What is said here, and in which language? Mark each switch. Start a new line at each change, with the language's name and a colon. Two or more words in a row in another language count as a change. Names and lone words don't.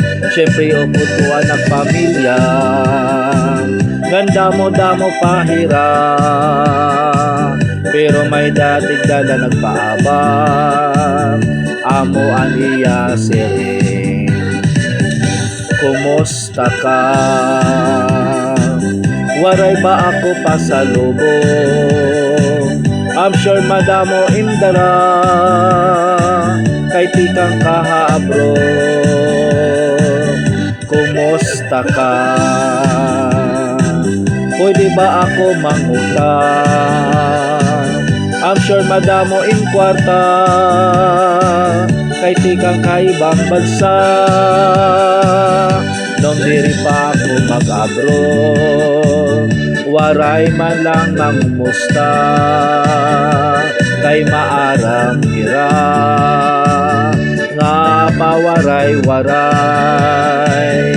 Waray: Siyempre uputuan ng pamilya, ganda mo damo pahira, pero may datig dala nagpaabang, amo aniya siri. Kumusta ka? Waray ba ako pasalubong?
English: I'm sure
Waray: madamo indara kay tikang kahabro. Kumusta ka? Pwede ba ako mangutang?
English: I'm sure
Waray: madamo in kwarta kay tikang kaibang bansa. Nung diri pa ako mag-abroad, waray man lang mangumusta kay maarang ira nga pawaray-waray.